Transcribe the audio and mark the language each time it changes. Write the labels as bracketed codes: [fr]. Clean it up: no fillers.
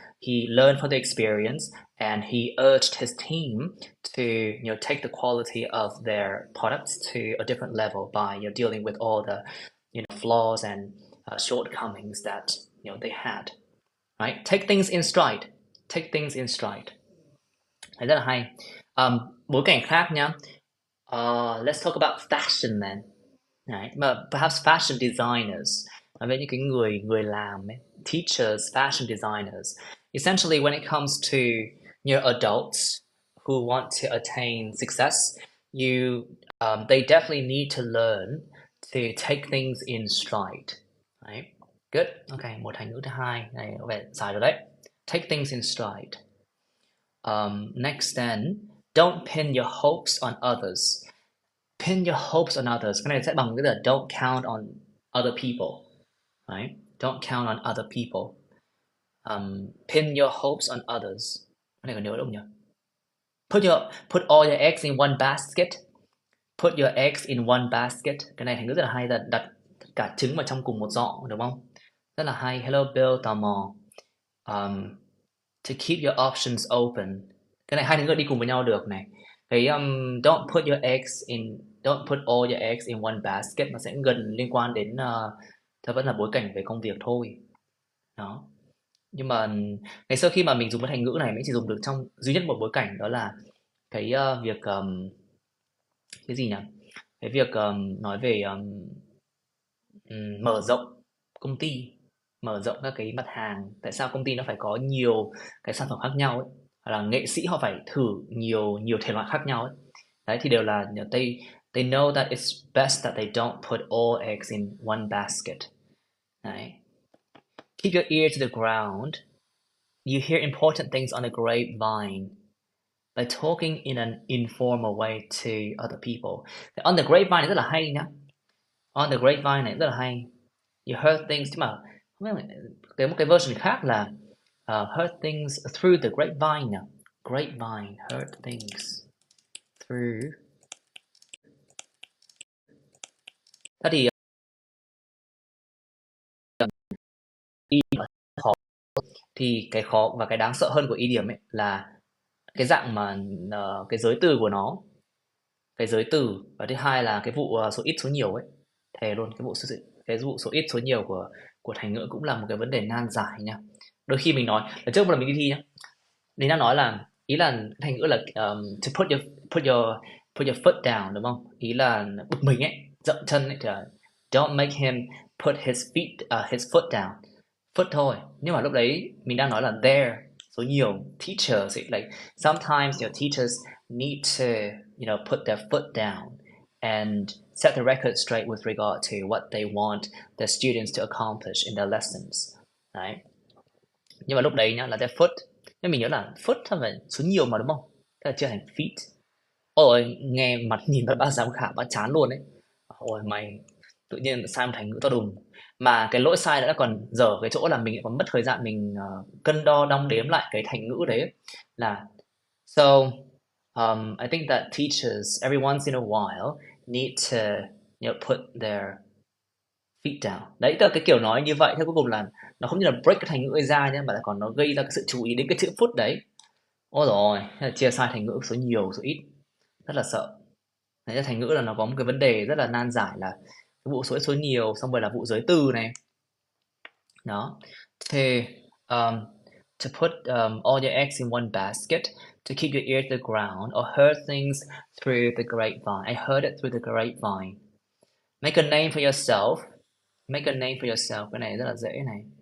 [en] He learned from the experience, and he urged his team to take the quality of their products to a different level by dealing with all the flaws and shortcomings that they had. Right? Take things in stride. Take things in stride. [vi] Đấy, rất là hay. Bối cảnh khác nhá. [en] Let's talk about fashion then. [vi] Đấy, mà [en] perhaps fashion designers, [vi] với những cái người người làm ấy, [en] teachers, fashion designers. Essentially, when it comes to adults who want to attain success, they definitely need to learn to take things in stride. Right? Good. [vi] Okay, một thành ngữ thứ hai này có vẻ dài rồi đấy. [en] Take things in stride. Next then, don't pin your hopes on others. Pin your hopes on others. [vi] Cái này sẽ bằng cái là [en] don't count on other people. Right? Don't count on other people. Pin your hopes on others. [vi] Cái này có nhớ đúng không nhỉ? [en] Put all your eggs in one basket. Put your eggs in one basket. [vi] Cái này thành ngữ rất là hay, là đặt cả trứng vào trong cùng một giỏ, đúng không? Rất là hay. Hello Bill, tò mò. [en] To keep your options open. [vi] Cái này hai thành ngữ đi cùng với nhau được này. Cái [en] don't put all your eggs in one basket, [vi] nó sẽ gần liên quan đến nó vẫn là bối cảnh về công việc thôi. Đó. Nhưng mà ngày xưa khi mà mình dùng cái thành ngữ này, mình chỉ dùng được trong duy nhất một bối cảnh, đó là cái việc cái gì nhỉ? Cái việc nói về mở rộng công ty, mở rộng các cái mặt hàng. Tại sao công ty nó phải có nhiều cái sản phẩm khác nhau ấy, hoặc là nghệ sĩ họ phải thử nhiều nhiều thể loại khác nhau ấy. Đấy thì đều là [en] They know that it's best that they don't put all eggs in one basket. [vi] Đấy. [en] Keep your ear to the ground. You hear important things on the grapevine by talking in an informal way to other people. On the grapevine [vi] này rất là hay nhá. On the grapevine này rất là hay. [en] You heard things [vi] chứ mà một cái [en] version [vi] khác là [en] heard things through the grapevine [vi] nè. [en] Grapevine, heard things through. [vi] Thế thì khó thì cái khó và cái đáng sợ hơn của idiom ấy là cái dạng mà cái giới từ của nó, cái giới từ, và thứ hai là cái vụ số ít số nhiều ấy. Thề luôn, cái vụ số ít số nhiều của thành ngữ cũng là một cái vấn đề nan giải nha. Đôi khi mình nói là trước một lần mình đi thi nhá, mình đang nói là ý là thành ngữ là [en] to put your foot down [vi] đúng không? Ý là bực mình ấy, dậm chân ấy thì là [en] don't make him put his foot down. [vi] Foot thôi. Nhưng mà lúc đấy mình đang nói là there, số nhiều. [en] Teachers like sometimes your teachers need to put their foot down and set the record straight with regard to what they want their students to accomplish in their lessons. [vi] Đấy. Nhưng mà lúc đấy nhá là [en] their foot, [vi] nhưng mình nhớ là foot thôi phải số nhiều mà đúng không? Thế là chưa thành feet. Ôi nghe mặt nhìn vào bác giám khảo bác chán luôn đấy. Ôi mày tự nhiên sai một thành ngữ to đùng. Mà cái lỗi sai đã còn dở cái chỗ là mình lại còn mất thời gian mình cân đo đong đếm lại cái thành ngữ đấy là [en] so I think that teachers every once in a while need to put their feet down. [vi] Đấy, tức là cái kiểu nói như vậy theo cuối cùng là nó không như là break cái thành ngữ ấy ra nhé, mà lại còn nó gây ra cái sự chú ý đến cái chữ foot đấy. Ôi rồi, thế là chia sai thành ngữ số nhiều số ít, rất là sợ. Đấy là thành ngữ là nó có một cái vấn đề rất là nan giải là cái vụ số nhiều, xong rồi là vụ giới từ này. Đó. [en] Thì to put all your eggs in one basket, to keep your ear to the ground, or heard things through the grapevine. I heard it through the grapevine. Make a name for yourself. Make a name for yourself. [vi] Cái này rất là dễ này.